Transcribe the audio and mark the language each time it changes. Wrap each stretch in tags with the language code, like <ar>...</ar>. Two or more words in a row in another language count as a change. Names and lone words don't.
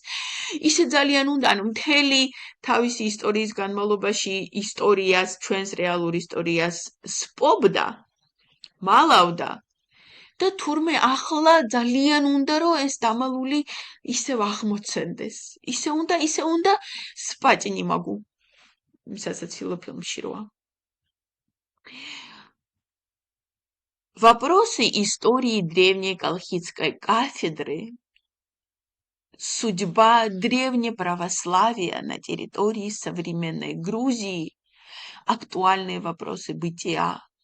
<ka>ისე ძალიან უნდა, ანუ მთელი თავისი ისტორიის განმავლობაში ისტორიას, ჩვენს რეალურ ისტორიას სპობდა, მალავდა და თურმე ახლა ძალიან უნდა, რომ ეს დამალული ისევ აღმოცენდეს. ისე უნდა სპაჭნი მაგუ. სასაცილო ფილმში როა.</ka> <ru>Вопросы истории древней Колхидской кафедры судьба древнеправославия на территории современной Грузии, актуальные вопросы бытия.</ru>